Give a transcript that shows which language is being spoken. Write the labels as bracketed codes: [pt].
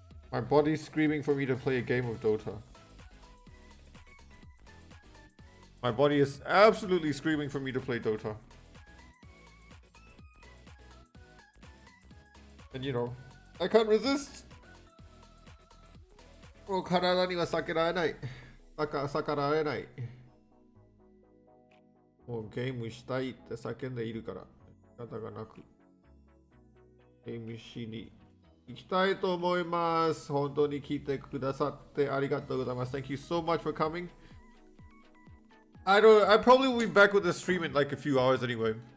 [en] My body's screaming for me to play a game of Dota. My body is absolutely screaming for me to play Dota. And you know, I can't resist. [ja] もう体には逆らえない。逆らえない。もうゲームしたいって叫んでいるから仕方がなくゲームしに行きたいと思います。本当に聞いてくださってありがとうございます。 [en] Thank you so much for coming. I probably will be back with the stream in like a few hours anyway.